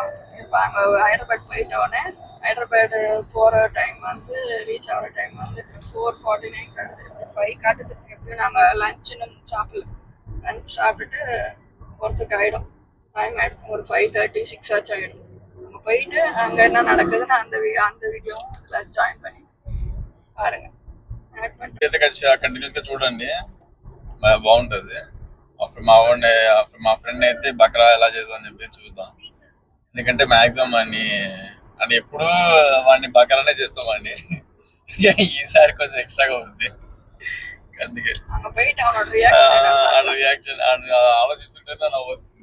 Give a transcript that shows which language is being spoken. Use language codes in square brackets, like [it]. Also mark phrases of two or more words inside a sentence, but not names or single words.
[ta] இப்போ அங்கே ஹைதராபாத் போயிட்டோடனே ஹைதராபாத் போகிற டைம் வந்து ரீச் ஆகிற டைம் வந்து 4:49 காட்டுது, 5 காட்டுது. எப்படியும் நாங்கள் லஞ்ச் இன்னும் சாப்பிடல. லஞ்ச் சாப்பிட்டுட்டு போகிறதுக்கு ஆகிடும், டைம் ஆகிடும். ஒரு 5:30, 6 ஆச்சு ஆகிடும். நம்ம போயிட்டு அங்கே என்ன நடக்குதுன்னு அந்த வீடியோவும் இதில் జాయిన్ பண்ணி பாருங்கள். యాడ్ பண்ணி [te] కంటిన్యూస్గా చూడండి, బాగుంటుంది. మా ఫ్రెండ్ అయితే బక్రా ఎలా చేద్దామని చెప్పి చూద్దాం. ఎందుకంటే మ్యాక్సిమం అని ఎప్పుడు వాడిని బక్రానే చేస్తాం వాడిని. ఈసారి కొంచెం ఎక్స్ట్రాగా ఉంది, అందుకే రియాక్షన్ ఆలోచిస్తుంటే నా నవ్వుతుంది.